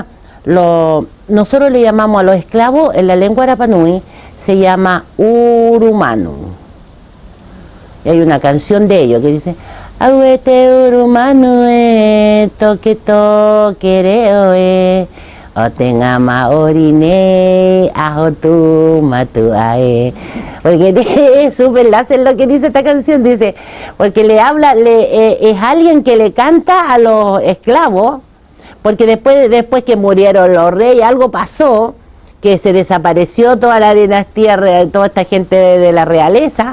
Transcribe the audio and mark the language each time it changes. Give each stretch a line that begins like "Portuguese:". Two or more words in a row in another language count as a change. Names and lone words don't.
Spanish: Nosotros le llamamos a los esclavos, en la lengua Rapa Nui, se llama Urumanu. Y hay una canción de ellos que dice
Rapanui: Aguete Urumanu toque toque o tenga maorine ajotu matuae.
Spanish: Porque es súper enlace en lo que dice esta canción, dice, porque le habla, es alguien que le canta a los esclavos, porque después que murieron los reyes, algo pasó, que se desapareció toda la dinastía, toda esta gente de la realeza.